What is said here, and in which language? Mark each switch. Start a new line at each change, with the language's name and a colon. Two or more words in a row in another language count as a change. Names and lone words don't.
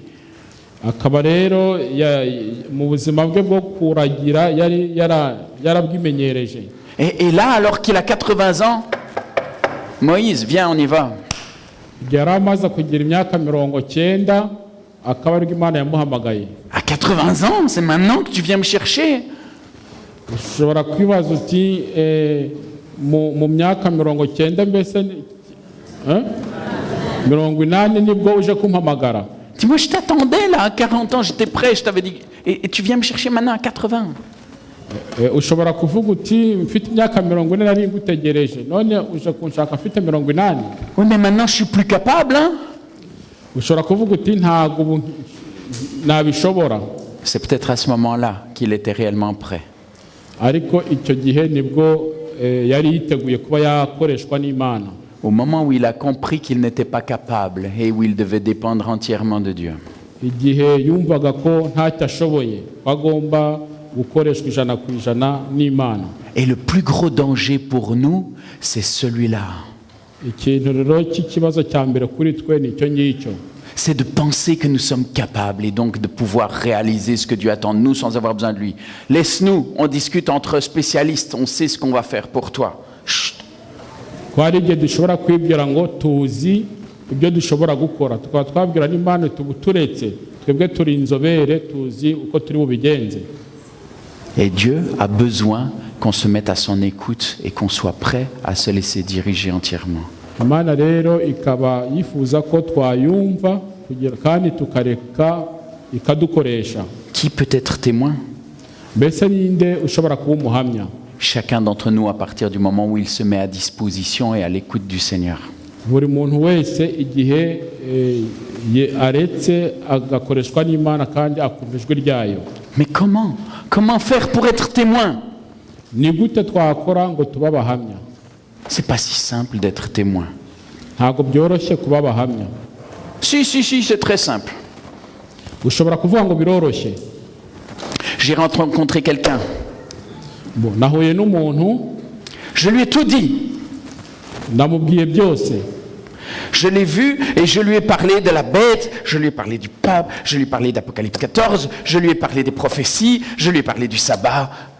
Kinyarwanda: Akaba rero mu buzima bwe bwo kuragira yarabwimenyereje.
French: Et là, alors qu'il a 80 ans, Moïse, viens, on y va.
Kinyarwanda: Yari amaze kugira imyaka 90 akaba ariko Imana yamuhamagaye.
French: À 80 ans, c'est maintenant que tu viens me chercher.
Kinyarwanda: Ushobora kwibaza uti mu myaka 90 mbese 80 nibwo uje kumpamagara.
French: Dis-moi, je t'attendais là, à 40 ans, j'étais prêt, je t'avais dit. Et tu viens me chercher maintenant à 80.
Kinyarwanda: Ushobora kuvuga uti mfite imyaka 40 nari ngutegereje none uje kunshaka mfite 80.
French: Oui, mais maintenant je suis plus capable, hein?
Kinyarwanda: Ushobora kuvuga uti ntago nabishobora.
French: C'est peut-être à ce moment-là qu'il était réellement prêt.
Kinyarwanda: Ariko icyo gihe nibwo yari yiteguye kuba yakoreshwa n'Imana.
French: Au moment où il a compris qu'il n'était pas capable et où il devait dépendre entièrement de Dieu.
Kinyarwanda: Igihe yumvaga ko ntacyo ashoboye bagomba gukoreshwa 100% n'Imana.
French: Et le plus gros danger pour nous, c'est celui-là.
Kinyarwanda: Ikintu rero cy'ikibazo cya mbere kuri twe nicyo ngicyo.
French: C'est de penser que nous sommes capables et donc de pouvoir réaliser ce que Dieu attend de nous sans avoir besoin de lui. Laisse-nous, on discute entre spécialistes, on sait ce qu'on va faire pour toi. Chut.
Kinyarwanda: Kwari igihe dushobora kwibwira ngo tuzi ibyo dushobora gukora tukaba twabwira n'Imana tubuturetse twebwe turi inzobere tuzi uko turi bubigenze.
French: Et Dieu a besoin qu'on se mette à son écoute et qu'on soit prêt à se laisser diriger entièrement.
Kinyarwanda: Imana rero ikaba yifuza ko twayumva kugira kandi tukareka ikadukoresha.
French: Qui peut être témoin?
Kinyarwanda: Mbese ninde ushobora kuba umuhamya?
French: chacun d'entre nous à partir du moment où il se met à disposition et à l'écoute du Seigneur.
Kinyarwanda: buri muntu wese igihe aretse agakoreshwa n'Imana kandi akumva ijwi ryayo.
French: Mais comment faire pour être témoin?
Kinyarwanda: Ni gute twakora ngo tuba abahamya?
French: C'est pas si simple d'être témoin.
Kinyarwanda: Ntabwo byoroshye kuba abahamya.
French: Si, c'est très simple.
Kinyarwanda: Ushobora kuvuga ngo biroroshye.
French: J'ai rencontré quelqu'un.
Kinyarwanda: Nahuye n'umuntu,
French: Je lui ai tout dit.
Kinyarwanda: ndamubwiye byose.
French: Je l'ai vu et je lui ai parlé de la bête, je lui ai parlé du pape, je lui ai parlé d'Apocalypse 14, je lui ai parlé des prophéties, je lui ai parlé du sabbat.